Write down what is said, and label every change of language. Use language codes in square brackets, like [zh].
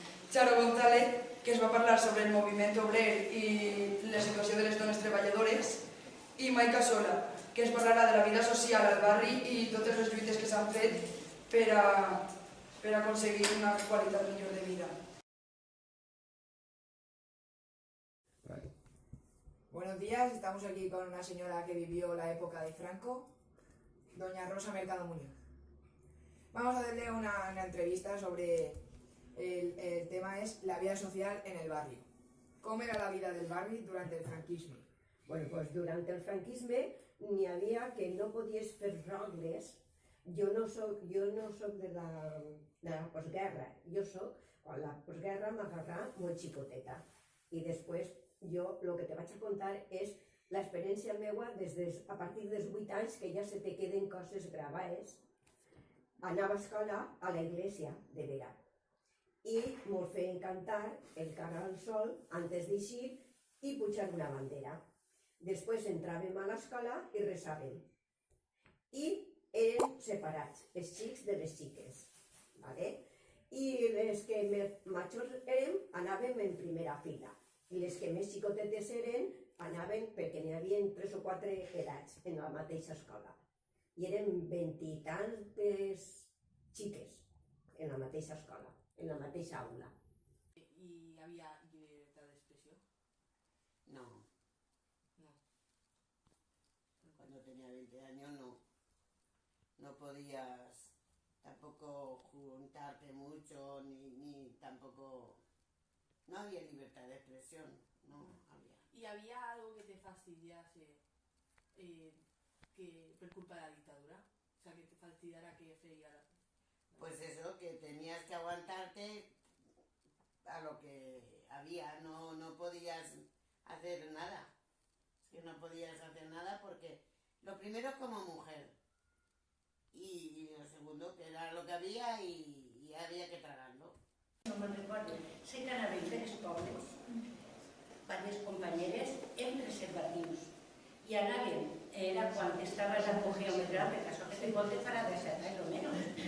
[ca] Charo González, que ens va parlar sobre el moviment obrer i la situació de les dones treballadores, i Maica Sola, que ens parlarà de la vida social al barri i totes les lluites que s'han fet per a aconseguir una qualitat millor de vida. [es] Buenos días, estamos aquí con una señora que vivió la época de Franco, doña Rosa Mercado Muñoz. Vamos a hacerle una entrevista sobre el tema es la vida social en el barrio. ¿Cómo era la vida del barrio durante el franquisme? [ca] Bueno, pues durant el franquisme n'hi havia que no podies fer regles. Jo no soc de la postguerra, quan la postguerra m'agarrà molt xicoteta. I després jo el que te vaig a contar és l'experiència meva a partir dels 8 anys, que ja se te queden coses gravades. Anava a escola a la iglesia de vera i mos feien cantar el Cara al Sol antes d'eixir i pujar una bandera. Després entràvem a l'escola i resàvem. I eren separats, els xics de les xiques. I les que més majors érem, anàvem en primera fila. I les que més xicotetes eren, anaven perquè n'hi havia 3 o 4 edats en la mateixa escola. I eren 20 i tantes xiques en la mateixa escola, en la mateixa aula. [es] ¿Y había libertad de expresión? No. No. Cuando tenía 20 años no podías tampoco juntarte mucho, ni tampoco... No había libertad de expresión, no había. ¿Y había algo que te fastidiase por culpa de la dictadura? O sea, que te fastidiara que freía... Pues eso, que tenías que aguantarte a lo que había, no podías hacer nada. Es que no podías hacer nada porque lo primero como mujer y lo segundo que era lo que había y había que tragarlo. [ca] No me'n recordo. Sé que anàvem per els pobles, diverses companyeres, amb preservatius. I anàvem, era quan estava l'apogeu més gran, perquè això que te pot farà de 7 anys o menys.